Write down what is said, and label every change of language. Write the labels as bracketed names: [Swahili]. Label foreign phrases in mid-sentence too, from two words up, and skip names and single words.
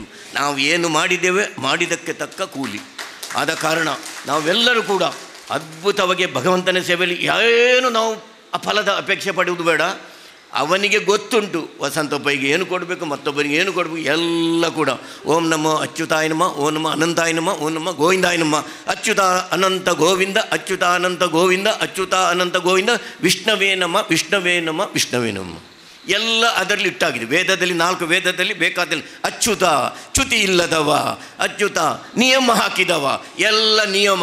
[Kannada] ನಾವು ಏನು ಮಾಡಿದ್ದೇವೆ ಮಾಡಿದ್ದಕ್ಕೆ ತಕ್ಕ ಕೂಲಿ. ಆದ ಕಾರಣ ನಾವೆಲ್ಲರೂ ಕೂಡ ಅದ್ಭುತವಾಗಿ ಭಗವಂತನ ಸೇವೆಯಲ್ಲಿ ಏನು ನಾವು ಆ ಫಲದ ಅಪೇಕ್ಷೆ ಪಡುವುದು ಬೇಡ. ಅವನಿಗೆ ಗೊತ್ತುಂಟು ವಸಂತಪ್ಪಗೆ ಏನು ಕೊಡಬೇಕು, ಮತ್ತೊಬ್ಬರಿಗೆ ಏನು ಕೊಡಬೇಕು, ಎಲ್ಲ ಕೂಡ [Sanskrit] ಓಂ ನಮೋ ಅಚ್ಯುತಾಯ ನಮ, ಓಂ ನಮ ಅನಂತಾಯ ನಮ, ಓಂ ನಮ ಗೋವಿಂದಾಯ ನಮ. ಅಚ್ಯುತ ಅನಂತ ಗೋವಿಂದ, ಅಚ್ಯುತ ಅನಂತ ಗೋವಿಂದ, ಅಚ್ಯುತ ಅನಂತ ಗೋವಿಂದ, ವಿಷ್ಣವೇ ನಮ, ವಿಷ್ಣವೇ ನಮ, ವಿಷ್ಣವೇ ನಮ. [Kannada] ಎಲ್ಲ ಅದರಲ್ಲಿ ಇಟ್ಟಾಗಿದೆ. ವೇದದಲ್ಲಿ 4 ವೇದದಲ್ಲಿ ಬೇಕಾದಲ್ಲಿ ಅಚ್ಯುತ, ಚ್ಯುತಿ ಇಲ್ಲದವ, ಅಚ್ಯುತ ನಿಯಮ ಹಾಕಿದವ, ಎಲ್ಲ ನಿಯಮ.